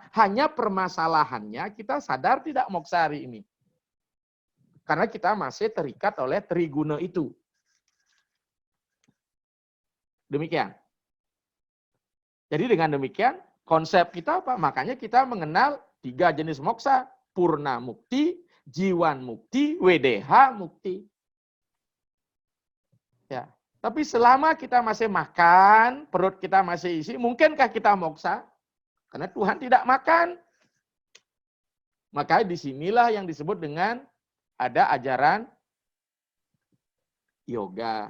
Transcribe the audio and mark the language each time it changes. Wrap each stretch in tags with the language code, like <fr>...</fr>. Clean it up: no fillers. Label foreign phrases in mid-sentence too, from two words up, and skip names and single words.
<id>Hanya permasalahannya kita sadar tidak moksa hari ini. Karena kita masih terikat oleh triguna itu. Demikian. Jadi dengan demikian konsep kita apa? Makanya kita mengenal 3 jenis moksa.</id> <sa>Purna mukti, jiwan mukti, WDH mukti.</sa> <id>Ya. Tapi selama kita masih makan, perut kita masih isi, mungkinkah kita moksa? Karena Tuhan tidak makan. Maka disinilah yang disebut dengan ada ajaran yoga.</id>